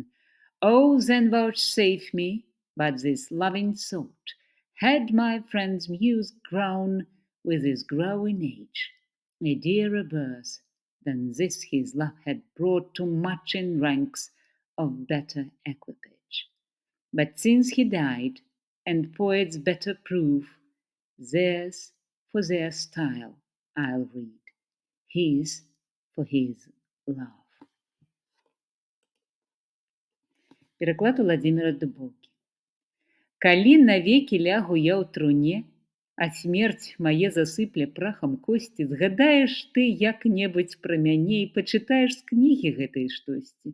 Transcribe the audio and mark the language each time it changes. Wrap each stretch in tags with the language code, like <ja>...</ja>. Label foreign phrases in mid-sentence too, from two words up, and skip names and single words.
<en>Oh, then vouchsafe me but this loving thought, had my friend's muse grown with his growing age, a dearer birth than this his love had brought to much in ranks of better equipage. But since he died, and poets better prove, theirs for their style I'll read, his for his love.</en> <be>Пераклад Уладзіміра Дубоўкі. Калі навекі лягу я ў труне, а смерць мае засыпле прахам косці, згадаеш ты як-небудзь пра мяне і пачытаеш з кнігі гэтай штосьці.</be>